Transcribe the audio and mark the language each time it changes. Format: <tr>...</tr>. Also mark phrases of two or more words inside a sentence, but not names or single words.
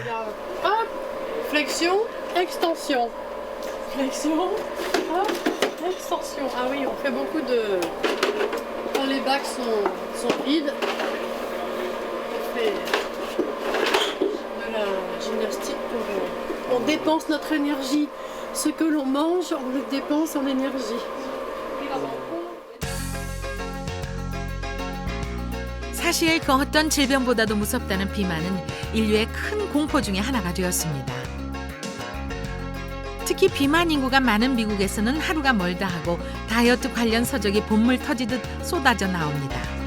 <fr>Hop, flexion, extension. Flexion, hop, extension. Ah oui, on fait beaucoup de... Quand les bacs sont vides, on fait de la gymnastique pour... On dépense notre énergie. Ce que l'on mange, on le dépense en énergie.</fr> <ko>사실 그 어떤 질병보다도 무섭다는 비만은 인류의 큰 공포 중에 하나가 되었습니다. 특히 비만 인구가 많은 미국에서는 하루가 멀다 하고 다이어트 관련 서적이 본물 터지듯 쏟아져 나옵니다.</ko>